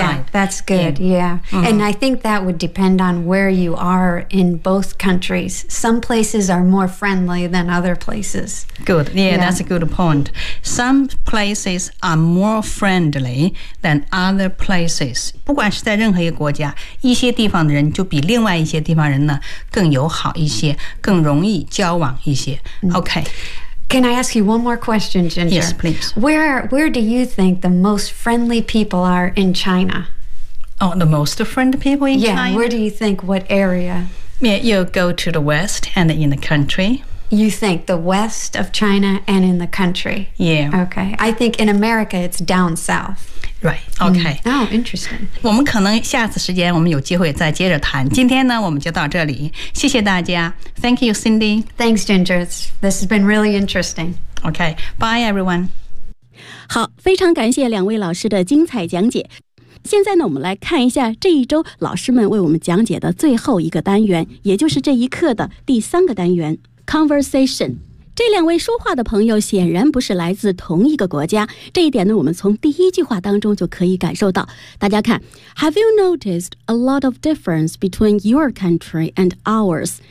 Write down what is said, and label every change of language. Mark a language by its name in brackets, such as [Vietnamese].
[English] Yeah, that's good, yeah. Mm-hmm. And I think that would depend on where you are in both countries. Some places are more friendly than other places. Good, yeah, that's a good point. Some places are more friendly than other places. [Chinese] 不管是在任何一个国家，一些地方的人就比另外一些地方人呢更友好一些，更容易交往一些。 [English] Okay. Can I ask you one more question, Ginger? Yes, please. Where do you think the most friendly people are in China? Oh, the most friendly people in China? Yeah, where do you think, what area? Yeah, you go to the west and in the country. You think the west of China and in the country? Yeah. Okay, I think in America it's down south. Right. Okay.、 Oh, interesting. [Chinese] 我们可能下次时间我们有机会再接着谈。今天呢，我们就到这里。谢谢大家。 [English] Thank you, Cindy. Thanks, Ginger. This has been really interesting. Okay. Bye, everyone. [Chinese] 好，非常感谢两位老师的精彩讲解。现在呢，我们来看一下这一周老师们为我们讲解的最后一个单元，也就是这一课的第三个单元 ，Conversation。这两位说话的朋友显然不是来自同一个国家，这一点呢，我们从第一句话当中就可以感受到。大家看 ， [English] Have you noticed a lot of difference between your country and ours？